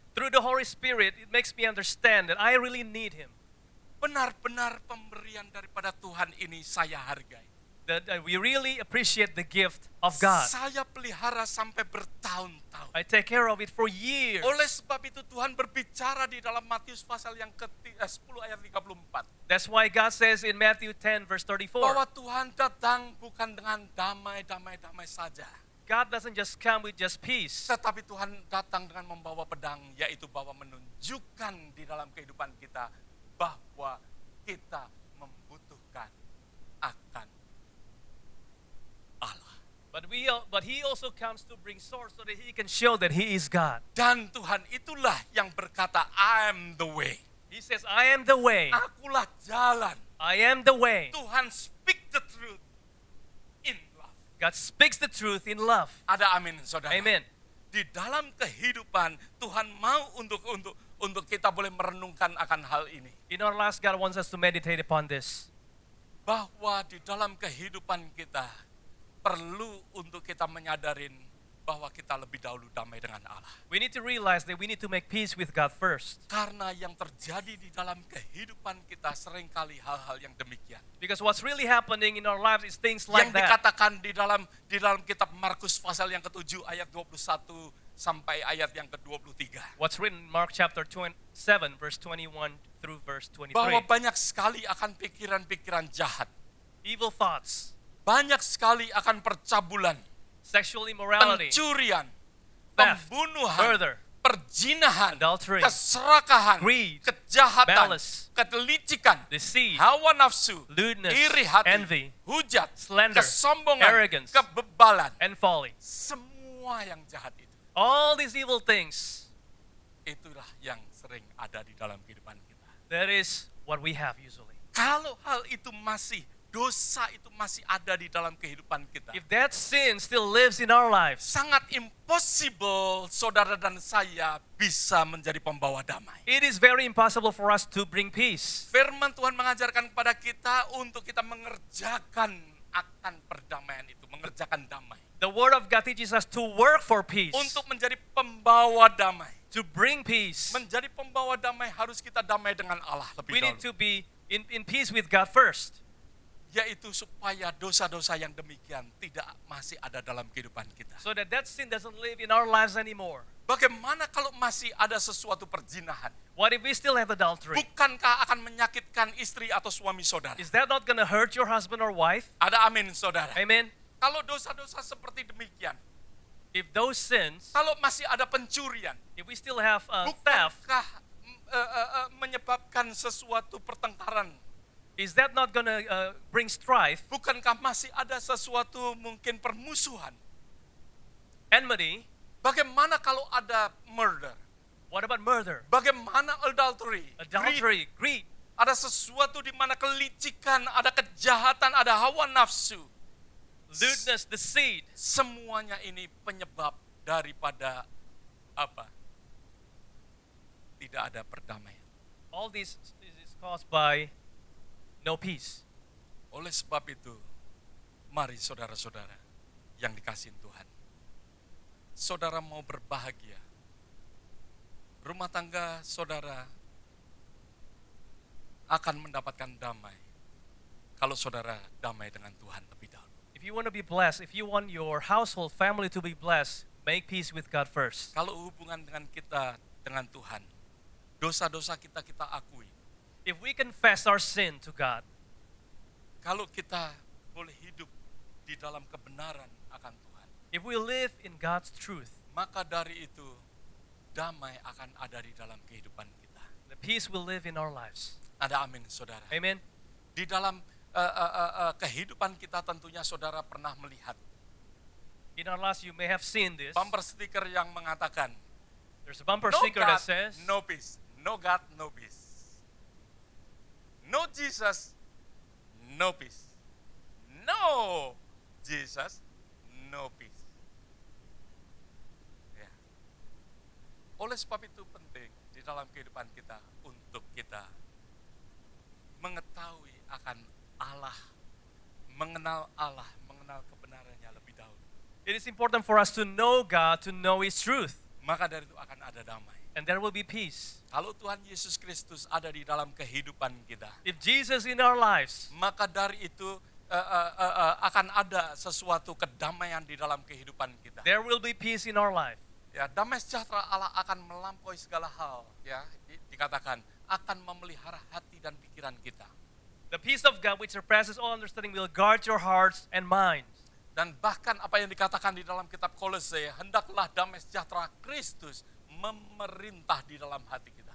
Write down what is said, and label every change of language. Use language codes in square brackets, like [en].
[en] through the Holy Spirit, it makes me understand that I really need Him. [id] Benar-benar pemberian daripada Tuhan ini saya hargai. [en] That we really appreciate the gift of God. [id] Saya pelihara sampai bertahun-tahun. [en] I take care of it for years. [id] Oleh sebab itu Tuhan berbicara di dalam Matius pasal yang ke-10 ayat 34. [en] That's why God says in Matthew 10 verse 34, [id] Bahwa Tuhan datang bukan dengan damai saja. [en] God doesn't just come with just peace, [id] Tetapi Tuhan datang dengan membawa pedang, yaitu bahwa menunjukkan di dalam kehidupan kita bahwa kita membutuhkan akan Allah. [en] but He also comes to bring sword so that He can show that He is God. [id] Dan Tuhan itulah yang berkata, [en] I am the way. He says, I am the way. [id] Akulah jalan. [en] I am the way. Tuhan speak the truth in love. God speaks the truth in love. [id] Ada amin, saudara. [en] Amen. [id] Di dalam kehidupan Tuhan mau untuk kita boleh merenungkan akan hal ini. [en] In our lives, God wants us to meditate upon this. [id] Bahwa di dalam kehidupan kita perlu untuk kita menyadarin bahwa kita lebih dahulu damai dengan Allah. [en] We need to realize that we need to make peace with God first. [id] Karena yang terjadi di dalam kehidupan kita seringkali hal-hal yang demikian. [en] Because what's really happening in our lives is things like [id] Yang [en] that. [id] dikatakan di dalam kitab Markus pasal yang ke-7 ayat 21 sampai ayat yang ke-23. [en] What's written in Mark chapter 7 verse 21 through verse 23. [id] Bahwa banyak sekali akan pikiran-pikiran jahat. [en] Evil thoughts, [id] Banyak sekali akan percabulan, [en] sexual immorality, [id] pencurian, [en] theft, [id] pembunuhan, [en] murder, [id] perjinahan, [en] adultery, [id] keserakahan, [en] greed, [id] kejahatan, [en] malice, [id] kelicikan, [en] deceit, [id] hawa nafsu, [en] lewdness, [id] iri hati, [en] envy, [id] hujat, [en] slander, [id] kesombongan, [en] arrogance, [id] kebebalan. [en] and folly. [id] Semua yang jahat itu, [en] All these evil things, [id] itulah yang sering ada di dalam kehidupan kita. [en] that is what we have usually. [id] Kalau hal itu dosa itu masih ada di dalam kehidupan kita, [en] If that sin still lives in our lives, [id] sangat impossible saudara dan saya bisa menjadi pembawa damai. [en] it is very impossible for us to bring peace. [id] Firman Tuhan mengajarkan kepada kita untuk kita mengerjakan akan perdamaian itu, mengerjakan damai. [en] The Word of God teaches us to work for peace, [id] Untuk menjadi pembawa damai. [en] to bring peace. [id] Menjadi pembawa damai harus kita damai dengan Allah lebih [en] We need [id] dahulu. [en] to be in peace with God first. [id] Yaitu supaya dosa-dosa yang demikian tidak masih ada dalam kehidupan kita. [en] So that sin doesn't live in our lives anymore. [id] Bagaimana kalau masih ada sesuatu perzinahan? [en] What if we still have adultery? [id] Bukankah akan menyakitkan istri atau suami saudara? [en] Is that not going to hurt your husband or wife? [id] Ada amin saudara. [en] Amen. [id] Kalau dosa-dosa seperti demikian, [en] If those sins, [id] kalau masih ada pencurian, [en] if we still have theft, [id] bukankah menyebabkan sesuatu pertengkaran? [en] is that not going to bring strife, [id] Bukankah masih ada sesuatu mungkin permusuhan? [en] enmity? [id] Bagaimana kalau ada murder? [en] What about murder, Bagaimana adultery? Greed? adultery, greed? [id] Ada sesuatu di mana kelicikan, ada kejahatan, ada hawa nafsu. [en] Lewdness, deceit. [id] Semuanya ini penyebab daripada apa? Tidak ada perdamaian. [en] All this is caused by no peace. [id] Oleh sebab itu, mari saudara-saudara yang dikasihi Tuhan. Saudara mau berbahagia. Rumah tangga saudara akan mendapatkan damai kalau saudara damai dengan Tuhan lebih dahulu. [en] If you want to be blessed, if you want your household, family to be blessed, make peace with God first. [id] Kalau hubungan dengan kita dengan Tuhan, dosa-dosa kita akui. [en] If we confess our sin to God, [id] Kalau kita boleh hidup di dalam kebenaran akan Tuhan, [en] if we live in God's truth, [id] maka dari itu damai akan ada di dalam kehidupan kita. [en] the peace will live in our lives. [id] Ada amin saudara. [en] Amen. [id] Di dalam kehidupan kita tentunya saudara pernah melihat [en] In our lives, you may have seen this. [id] bumper stiker yang mengatakan, [en] There's a bumper no sticker God, that says, no peace. No God, no peace. No Jesus, no peace. No Jesus, no peace. [id] Ya. Oleh sebab itu penting di dalam kehidupan kita untuk kita mengetahui akan Allah, mengenal Allah, mengenal kebenarannya lebih dahulu. [en] it is important for us to know God, to know His truth, [id] Maka dari itu akan ada damai. [en] and there will be peace. [id] Kalau Tuhan Yesus Kristus ada di dalam kehidupan kita, [en] If Jesus in our lives, [id] maka dari itu akan ada sesuatu kedamaian di dalam kehidupan kita. [en] there will be peace in our life. [id] Ya, damai sejahtera Allah akan melampaui segala hal, ya, dikatakan akan memelihara hati dan pikiran kita. [en] The peace of God, which surpasses all understanding, will guard your hearts and minds. [id] Dan bahkan apa yang dikatakan di dalam kitab Kolose, hendaklah damai sejahtera Kristus memerintah di dalam hati kita.